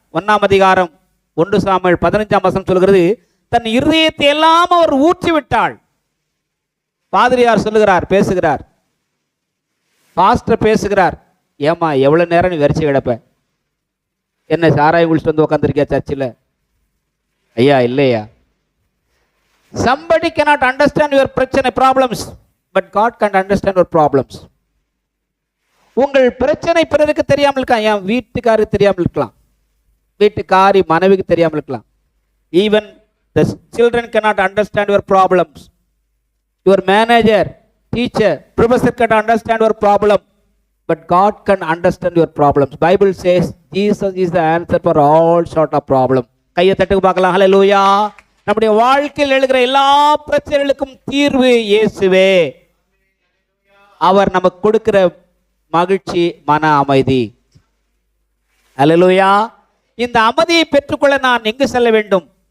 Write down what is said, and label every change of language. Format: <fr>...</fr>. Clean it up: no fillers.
<ta>1 அதிகாரம் 1 சாமுவேல் 15 சொல்கிறது, தன் இருதயத்தை எல்லாம் அவர் ஊற்றி விட்டாள். பாதிரியார் சொல்லுகிறார், பேசுகிறார், பாஸ்டர் பேசுகிறார், ஏமா எவ்வளவு நேரம் நீ வெறிச்சு கிடப்ப? என்ன சாராயம் குளிச்சுட்டு வந்து உட்காந்துருக்கியா சர்ச்சில்? ஐயா இல்லையா.</ta> <en>somebody cannot understand your பிரச்சனை problems, but God can understand your problems.</en> <ta>உங்கள் பிரச்சனை பிறருக்கு தெரியாமல் இருக்கலாம், என் வீட்டுக்காருக்கு தெரியாமல் இருக்கலாம், வீட்டுக்காரி மனைவிக்கு தெரியாமல் இருக்கலாம்.</ta> <en>even the children cannot understand your problems. your manager, teacher, professor cannot understand your problem, but God can understand your problems. Bible says Jesus is the answer for all sort of problem.</en> <ta>கையை தட்டுக்கு பார்க்கலாம். ஹல்லேலூயா. நம்முடைய வாழ்க்கையில் எழுகிற எல்லா பிரச்சனைகளுக்கும் தீர்வு இயேசுவே. அவர் நமக்கு கொடுக்கிற மகிழ்ச்சி மன அமைதி. ஹல்லேலூயா. இந்த அமைதியை பெற்றுக்கொள்ள நான் எங்கு செல்ல வேண்டும்?</ta>